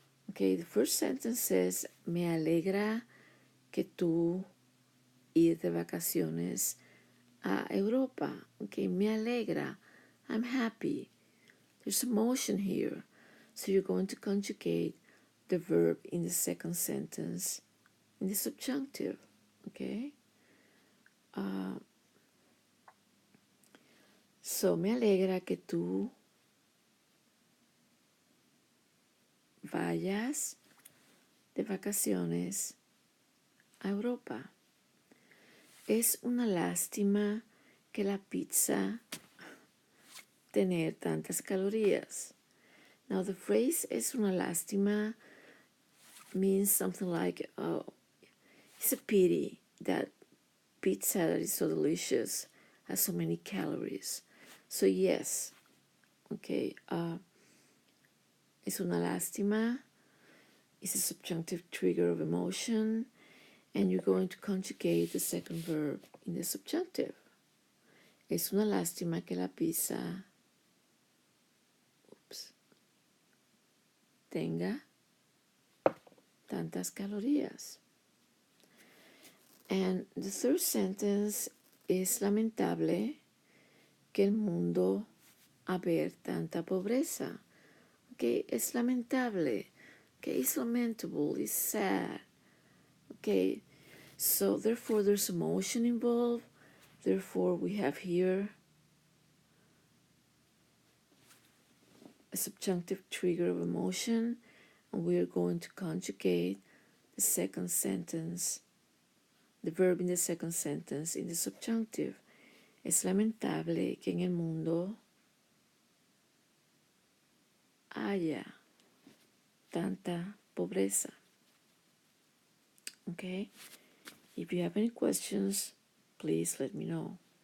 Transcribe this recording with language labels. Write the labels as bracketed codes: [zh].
[en] Okay, the first sentence says, [es] me alegra que tú ir de vacaciones a Europa. [en] Okay, [es] me alegra, [en] I'm happy. There's emotion here. So you're going to conjugate the verb in the second sentence in the subjunctive, okay? [es] So, me alegra que tú vayas de vacaciones a Europa. Es una lástima que la pizza tener tantas calorías. [en] Now the phrase [es] es una lástima [en] means something like, oh, it's a pity that pizza that is so delicious has so many calories. So yes, okay, [es] es una lástima, [en] it's a subjunctive trigger of emotion, and you're going to conjugate the second verb in the subjunctive. [es] Es una lástima que la pizza tenga tantas calorías. [en] And the third sentence [es] es lamentable que el mundo haber tanta pobreza. Okay, es lamentable. [en] Okay, it's lamentable, it's sad. Okay, so therefore there's emotion involved. Therefore we have here a subjunctive trigger of emotion, and we are going to conjugate the second sentence, the verb in the second sentence in the subjunctive. [es] Es lamentable que en el mundo haya tanta pobreza. [en] Okay? If you have any questions, please let me know.